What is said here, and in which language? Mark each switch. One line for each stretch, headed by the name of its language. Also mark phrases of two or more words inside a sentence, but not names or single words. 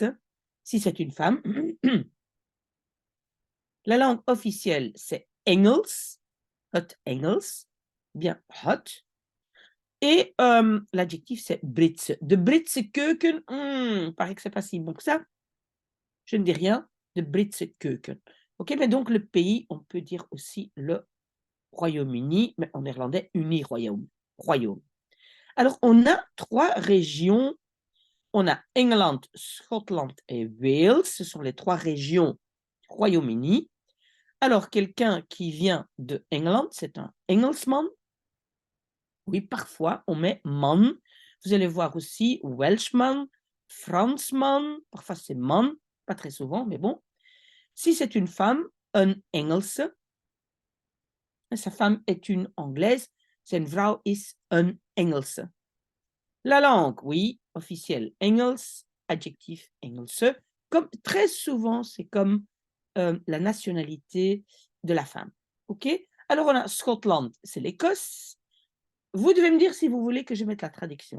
French: Si c'est une femme, la langue officielle, c'est Engels,
Dutch: het Engels, bien het.
French: Et l'adjectif, c'est Britse.
Dutch: De Britse keuken,
French: paraît que c'est pas si bon que ça. Je ne dis rien.
Dutch: De Britse keuken.
French: OK, mais donc le pays, on peut dire aussi le Royaume-Uni, mais en néerlandais, uni-royaume. Royaume. Alors, on a 3 régions. On a Engeland, Scotland et Wales. Ce sont les 3 régions du Royaume-Uni. Alors, quelqu'un qui vient de Engeland, c'est un Engelsman. Oui, parfois, on met man. Vous allez voir aussi Welshman, Fransman. Parfois, c'est man. Pas très souvent, mais bon. Si c'est une femme, un Engelse. Sa femme est une Anglaise.
Dutch: Zijn vrouw is een Engelse.
French: La langue, oui, officielle Engels, adjectif Engelse. Comme, très souvent, c'est comme la nationalité de la femme. OK? Alors, on a Scotland, c'est l'Écosse. Vous devez me dire si vous voulez que je mette la traduction.